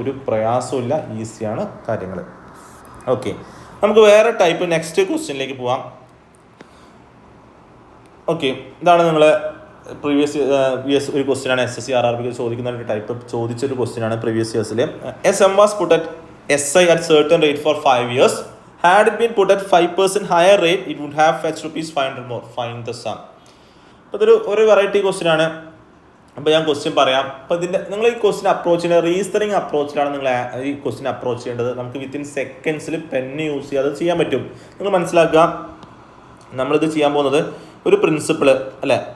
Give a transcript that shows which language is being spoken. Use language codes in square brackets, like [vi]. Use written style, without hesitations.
[ml] ഒരു പ്രയാസമില്ല, ഈസിയാണ് കാര്യങ്ങൾ. ഓക്കെ, നമുക്ക് വേറെ ടൈപ്പ് നെക്സ്റ്റ് ക്വസ്റ്റ്യനിലേക്ക് പോവാം. ഓക്കെ, ഇതാണ് നിങ്ങൾ പ്രീവിയസ് ഒരു ക്വസ്റ്റ്യൻ ആണ്. SSC RRB ചോദിക്കുന്ന ഒരു ടൈപ്പ് ചോദിച്ചൊരു ക്വസ്റ്റ്യൻ ആണ് previous ഇയേഴ്സിൽ. [en] A sum was put at SI at certain rate for 5 years. Had it been put at 5% higher rate, it would have fetched ₹500 more. Find the sum. [ml] അപ്പോൾ ഇതൊരു variety question ആണ്. അപ്പോൾ ഞാൻ question പറയാം. അപ്പോൾ ഇതിൻ്റെ നിങ്ങൾ ഈ ക്വസ്റ്റ്യൻ അപ്രോച്ച് ചെയ്യുന്നത് റീസണിങ് അപ്രോച്ചിലാണ് നിങ്ങൾ ഈ ക്വസ്റ്റ്യൻ അപ്രോച്ച് ചെയ്യേണ്ടത്. നമുക്ക് വിത്തിൻ സെക്കൻഡ്സിൽ പെന്ന് യൂസ് ചെയ്യാതെ ചെയ്യാൻ പറ്റും. നിങ്ങൾ മനസ്സിലാക്കുക, നമ്മളിത് ചെയ്യാൻ പോകുന്നത് ഒരു പ്രിൻസിപ്പിൾ അല്ലേ.